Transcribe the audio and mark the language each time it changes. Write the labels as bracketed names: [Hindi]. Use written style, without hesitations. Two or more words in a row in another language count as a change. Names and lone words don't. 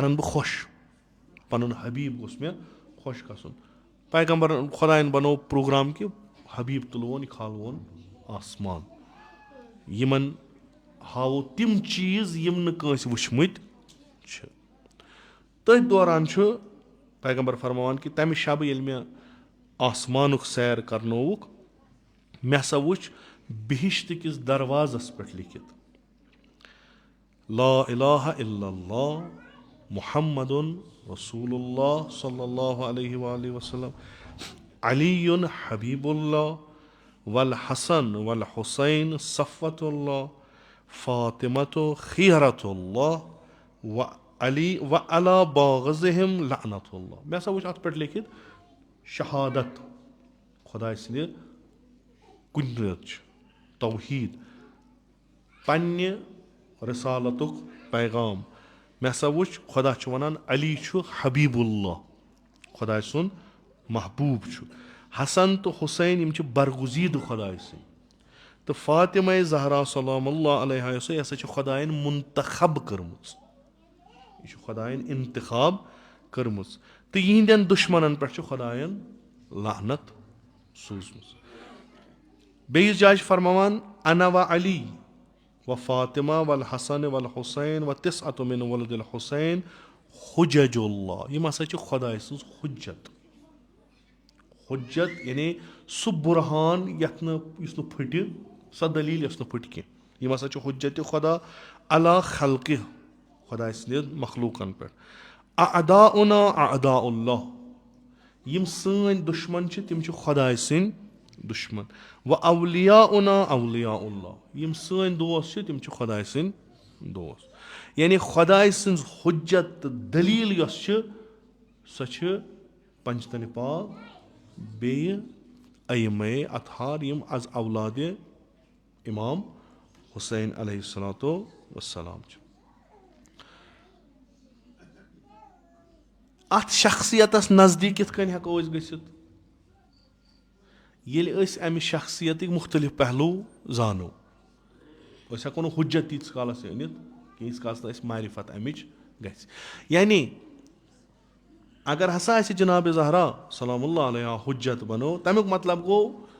[Kashmiri] کرن بہٕ خۄش پنُن حبیٖب گوٚژھ مےٚ خۄش گژھُن پیغمبرن خۄدایَن بنوو پروگرام کہِ حبیٖب تُلوون یہِ کھالوون آسمان یِمن ہاوو تِم چیٖز یِم نہٕ کٲنٛسہِ وٕچھمٕتۍ چھِ تٔتھۍ دوران چھُ پیغمبر فرماوان کہِ تمہِ شبہٕ ییٚلہِ مےٚ آسمانُک سیر کرنووُکھ مےٚ ہسا وٕچھ بِہِشتہٕ کِس دروازس پٮ۪ٹھ لیکھِتھ [Arabic] لا الہ الا اللہ محمدُن رسول اللہ صلی اللہ علیہ وآلہ وسلم علی حبیب اللہ والحسن والحسین صفوۃ اللہ فاطمۃ خیرۃ اللہ و علی و علی باغزہم لعنۃ [Kashmiri] اللہ مےٚ ہسا وٕچھ اتھ پٮ۪ٹھ لیکھِتھ شہادت خۄداے سٕنٛدِ کُنیت توحیٖد پننہِ رِسالتُک پیغام مےٚ ہسا وٕچھ خۄدا چھُ ونان علی چھُ [Arabic] حبیٖب اللہ [Kashmiri] خۄداے سُنٛد محبوٗب چھُ حسن تہٕ حُسین یِم چھِ برگُزیٖدٕ خۄداے سٕنٛدۍ تہٕ فاطمہ زہرا [Arabic] سلام اللہ علیہ [Kashmiri] یہِ ہسا چھِ خۄدایَن مُنتخب کٔرمٕژ یہِ چھِ خۄدایَن انتخاب کٔرمٕژ تہٕ یِہنٛدٮ۪ن دُشمنن پٮ۪ٹھ چھِ خۄدایَن لعنت سوٗزمٕژ بیٚیِس جایہِ چھِ فرماوان [Arabic] انا و علی و فاطمہ والحسن والحسین و تِسعۃ من ولد الحسین حجج اللہ [Kashmiri] یِم ہسا چھِ خۄداے سٕنٛز حُجت حُجت یعنے سُہ بُرہان یتھ نہٕ یُس نہٕ پھٕٹہِ سۄ دٔلیٖل یۄس نہٕ پھٕٹہِ کینٛہہ یِم ہسا چھِ حُجتِ خۄدا علی خلقہِ خۄداے سٕنٛدٮ۪ن مخلوٗقن پٮ۪ٹھ [Arabic] اعداؤنا اعداء اللہ [Kashmiri] یِم سٲنۍ دُشمن چھِ تِم چھِ خۄداے سٕنٛدۍ دُشمن [Arabic] و اولیاؤنا اولیاء اللہ [Kashmiri] یِم سٲنۍ دوس چھِ تِم چھِ خۄداے سٕنٛدۍ دوس یعنے خۄداے سٕنٛز حُجت تہٕ دٔلیٖل یۄس چھِ سۄ چھِ پنجتنہِ پاک بیٚیہِ ائمہ اطہار یِم از اولادِ امام حُسین [Arabic] علیہ الصلوۃ والسلام [Kashmiri] چھِ اتھ شخصیتس نزدیٖک کِتھ کٔنۍ ہٮ۪کو أسۍ گٔژھِتھ ییٚلہِ أسۍ امہِ شخصیتٕکۍ مُختٔلِف پہلوٗ زانو أسۍ ہٮ۪کو نہٕ حُجت تیٖتِس کالس أنِتھ کینٛہہ ییٖتِس کالس نہٕ اَسہِ معرفت امِچ گژھِ یعنے اگر ہسا اَسہِ جنابِ زہرا [Arabic] سلام اللہ علیہ [Kashmiri] حُجت بنو تمیُک مطلب گوٚو